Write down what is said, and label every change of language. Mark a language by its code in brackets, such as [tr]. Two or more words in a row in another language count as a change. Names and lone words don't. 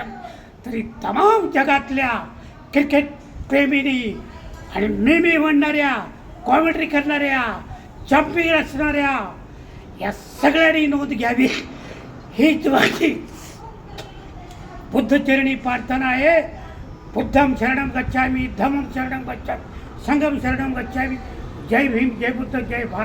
[mr] तरी तमाम जगातल्या क्रिकेट प्रेमींनी आणि मी म्हणणाऱ्या, कॉमेंट्री करणाऱ्या, चॅम्पियन असणाऱ्या या सगळ्यांनी नोंद घ्यावी. हीच माझी बुद्धचरणी प्रार्थना आहे. [pi] बुद्धम शरणम गच्छामि, धम्मम शरणम गच्छामि, संघम शरणम गच्छामि. [mr] जय भीम, जय बुद्ध, जय भारत.